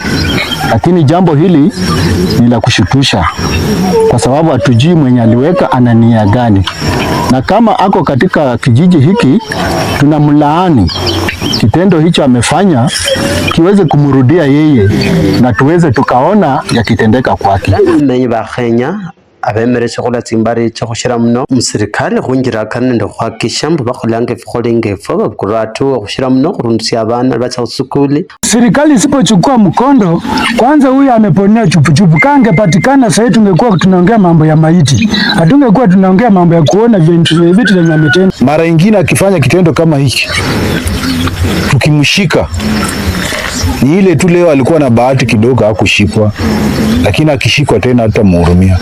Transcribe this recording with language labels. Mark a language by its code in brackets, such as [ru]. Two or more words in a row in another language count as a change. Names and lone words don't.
[sw] Lakini jambo hili ni la kushutusha, kwa sababu hatujui mwenye aliweka ana nia gani, na kama ako katika kijiji hiki tunamlaani kitendo hicho amefanya kiweze kumrudia yeye, na tuweze tukaona yakitendeka kwake. [kuj] Menye ba Kenya abemere chokola timbari chokoshira mno musirikali kungira kanende kwakisha mbu bakolange fikolinge fo kuratu kushira mno kurundisia abana bacha usukuli. [sw] Serikali isipochukua mkondo, kwanza huyu ameponea chupuchupu, kange patikana sasa tungekuwa tunaongea mambo ya maiti, hatungekuwa tunaongea mambo ya kuona vitu vyenye ametenda. Mara nyingine akifanya kitendo kama hiki tukimshika, ni ile tu leo alikuwa na bahati kidogo hakushikwa, lakini akishikwa tena hatamuhurumia.